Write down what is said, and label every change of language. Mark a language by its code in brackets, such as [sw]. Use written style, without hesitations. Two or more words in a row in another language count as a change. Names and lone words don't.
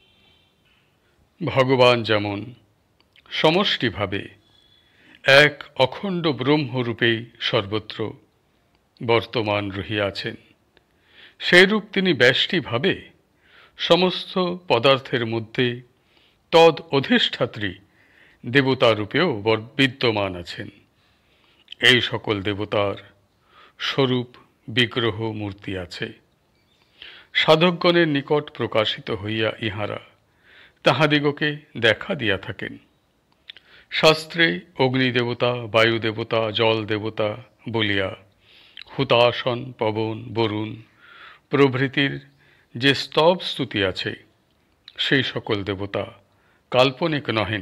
[bn] ভগবান যেমন সমষ্টিভাবে এক অখণ্ড ব্রহ্মরূপে সর্বত্র বর্তমান রহিয়াছেন, সেরূপ তিনি ব্যষ্টিভাবে সমস্ত পদার্থের মধ্য তদ অধিষ্ঠাত্রী দেবতারূপেও বিদ্যমান আছেন। এই সকল দেবতার স্বরূপ বিগ্রহ মূর্তি আছে। সাধকগণের নিকট প্রকাশিত হইয়া ইহারা তাহাদিগকে দেখা দিয়া থাকেন। শাস্ত্রে অগ্নিদেবতা, বায়ুদেবতা, জল দেবতা বলিয়া হুতাসন, পবন, বরুণ প্রভৃতির যে স্তব স্তুতি আছে, সেই সকল দেবতা কাল্পনিক নহেন।